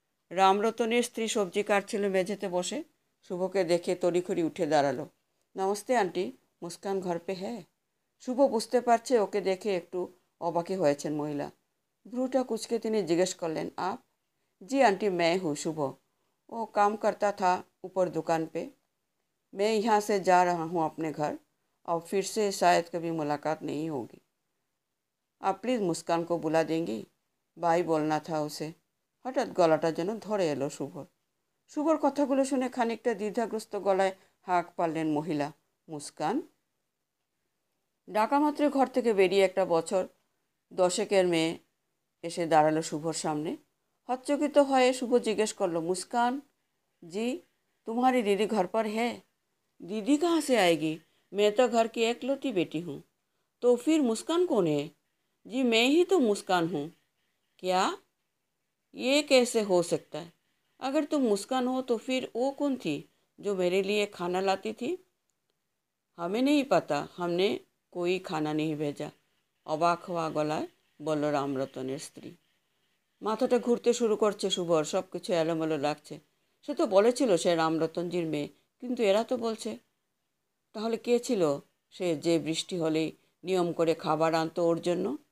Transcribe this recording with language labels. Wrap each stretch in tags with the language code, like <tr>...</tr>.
<bn>রামরতনের স্ত্রী সবজি কাটছিল মেঝেতে বসে। শুভকে দেখে তড়িঘড়ি উঠে দাঁড়ালো।</bn> <hi>নমস্তে আন্টি, মুস্কান ঘর পে হ্যাঁ?</hi> <bn>শুভ বুঝতে পারছে ওকে দেখে একটু অবাকই হয়েছেন মহিলা। ভ্রুটা কুচকে তিনি জিজ্ঞেস করলেন,</bn> <hi>आप? जी आंटी, मैं हूँ शुभ। वो काम करता था ऊपर दुकान पे। मैं यहाँ से जा रहा हूँ अपने घर और फिर से शायद कभी मुलाकात नहीं होगी। आप प्लीज़ मुस्कान को बुला देंगी? बाई बोलना था उसे। হঠাৎ গলাটা যেন ধরে এলো শুভর।</hi> <bn>শুভর কথাগুলো শুনে খানিকটা দ্বিধাগ্রস্ত গলায় হাঁক পারলেন মহিলা। মুস্কান? ডাকা মাত্র ঘর থেকে বেরিয়ে একটা বছর 10 মেয়ে এসে দাঁড়ালো শুভর সামনে। হতচকিত হয়ে শুভ জিজ্ঞেস করলো,</bn> <hi>मुस्कान जी, तुम्हारी दीदी घर पर है? दीदी कहाँ से आएगी? मैं तो घर की एकलौती बेटी हूँ। तो फिर मुस्कान कौन है? जी मैं ही तो मुस्कान हूँ। क्या? ये कैसे हो सकता है? अगर तुम मुस्कान हो तो फिर वो कौन थी जो मेरे लिए खाना लाती थी? हमें नहीं पता, हमने कोई खाना नहीं भेजा।</hi> <bn>অবাক হওয়া গলায় বলল রামরতনের স্ত্রী। মাথাটা ঘুরতে শুরু করছে শুভর। সব কিছু এলোমেলো লাগছে। সে তো বলেছিল সে রামরতনজির মেয়ে, কিন্তু এরা তো বলছে। তাহলে কে ছিল সে যে বৃষ্টি হলেই নিয়ম করে খাবার আনতো ওর জন্য?</bn>